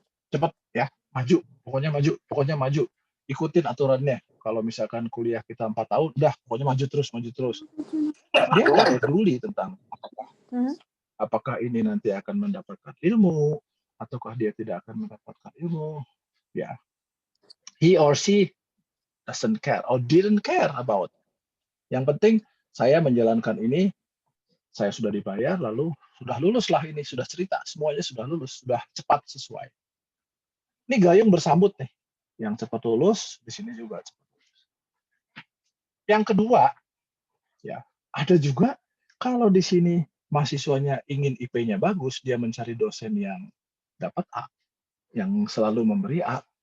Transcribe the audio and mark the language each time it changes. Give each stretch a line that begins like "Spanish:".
Indonesian: Cepet ya, maju, pokoknya maju. Ikutin aturannya. Kalau misalkan kuliah kita 4 tahun, udah pokoknya maju terus. Dia nggak peduli tentang apakah ini nanti akan mendapatkan ilmu ataukah dia tidak akan mendapatkan ilmu.
English: Ya, he or she doesn't care or didn't care about.
Indonesian: Yang penting saya menjalankan ini, saya sudah dibayar, lalu sudah lulus lah ini, sudah cerita, semuanya sudah lulus, sudah cepat sesuai. Ini gayung bersambut nih, yang cepat lulus di sini juga cepat lulus. Yang kedua, ya ada juga kalau di sini mahasiswanya ingin IP-nya bagus, dia mencari dosen yang dapat A, yang selalu memberi A.